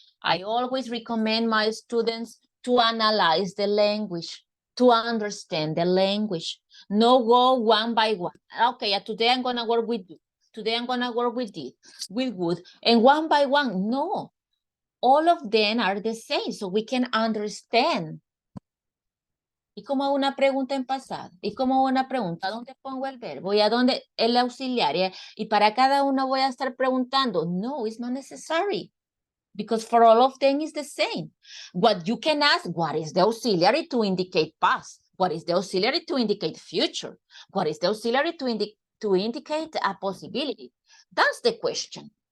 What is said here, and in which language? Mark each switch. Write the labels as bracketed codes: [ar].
[en] I always recommend my students to analyze the language, to understand the language. No go one by one. Okay, today I'm gonna work with you. Today I'm gonna work with this, with would, and one by one. No, all of them are the same, so we can understand. [es] Y como una pregunta en pasado, y como una pregunta, ¿dónde pongo el verbo? ¿Y a dónde el auxiliar? Y para cada uno voy a estar preguntando. [en] No, it's not necessary. Because for all of them is the same. What you can ask, what is the auxiliary to indicate past? What is the auxiliary to indicate future? What is the auxiliary to indicate a possibility? That's the question.